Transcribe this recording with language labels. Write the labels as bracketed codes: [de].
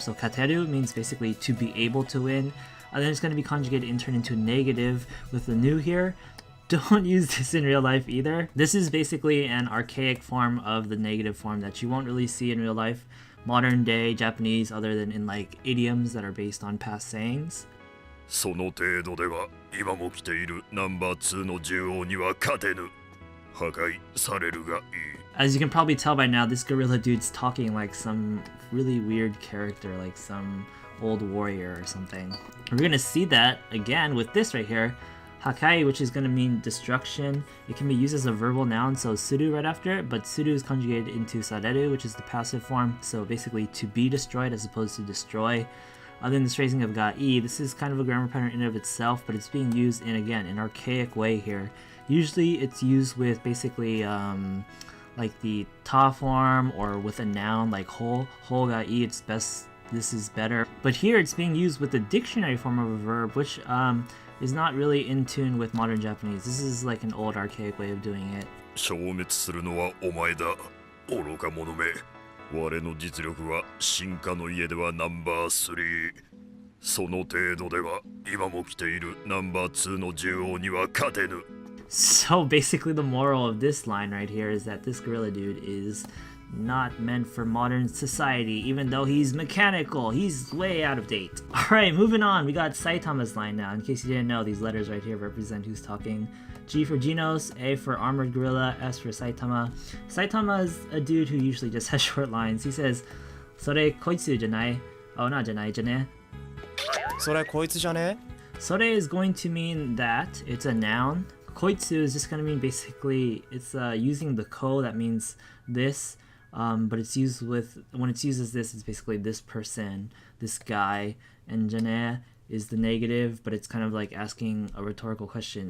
[en] So kateru means basically to be able to win. And then it's going to be conjugated and turned into negative with the nu here. Don't use this in real life either. This is basically an archaic form of the negative form that you won't really see in real life. Modern day Japanese, other than in like idioms that are based on past sayings. [ja] その程度では今も来ているナンバー2の獣王には勝てぬ破壊されるがいい [en] As you can probably tell by now, this gorilla dude's talking like some really weird character, like some old warrior or something. We're gonna see that again with this right here. Hakai, which is going to mean destruction. It can be used as a verbal noun, so suru right after it, but suru is conjugated into sareru, which is the passive form, so basically to be destroyed as opposed to destroy. Other than this phrasing of gai, this is kind of a grammar pattern in and of itself, but it's being used in, again, an archaic way here. Usually it's used with basically like the ta form or with a noun like ho gai, it's best, this is better. But here it's being used with the dictionary form of a verb, which is not really in tune with modern Japanese. This is like an old archaic way of doing it. [ja] 消滅するのはお前だ愚か者め我の実力は進化の家ではナンバー3その程度では今も来ているナンバー2の獣王には勝てぬ [en] So basically the moral of this line right here is that this gorilla dude is not meant for modern society, even though he's mechanical. He's way out of date. Alright, moving on. We got Saitama's line now. In case you didn't know, these letters right here represent who's talking. G for Genos, A for Armored Gorilla, S for Saitama. Saitama is a dude who usually just has short lines. He says, [ja] それこいつじゃない? [en] Oh, not [ja] じゃないじゃね? それこいつじゃね? [en] Sore is going to mean that. It's a noun. Koitsu is just going to mean basically, it's using the ko, that means this. But it's used with, when it's used as this, it's basically this person, this guy. And jane is the negative, but it's kind of like asking a rhetorical question.